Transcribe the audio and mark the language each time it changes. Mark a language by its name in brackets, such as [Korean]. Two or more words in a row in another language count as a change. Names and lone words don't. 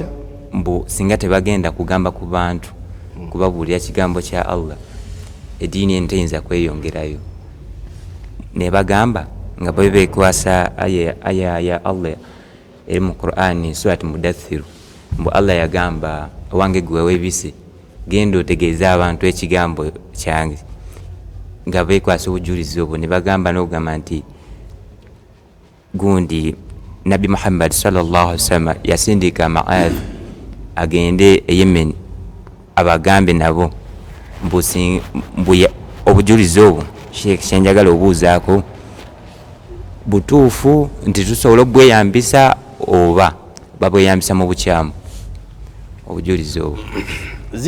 [Ganda] mbu singa tebagenda kugamba ku bantu kubabuulira kigambo kya Allah ediini entayinza kweyongerayo ne bagamba nga bebekwasa aya ya Allah eri mu Qur'ani surat Mudaththir mbu Allah yagamba wange gwe webise genda otegeeza abantu ekigambo kyange nga bekwasa obujulizi obwo ne bagamba n'okugamba nti gundi Nabi Muhammad [Arabic] صلى الله عليه وسلم [Ganda] yasindika Mu'adh agende e Yemen abagambe nabo mbu obujulizi obwo Sheikh kyenjagala obuuzaako butuufu nti tusobola obweyambisa oba babweyambisa mu bukyamu obujulizi obwo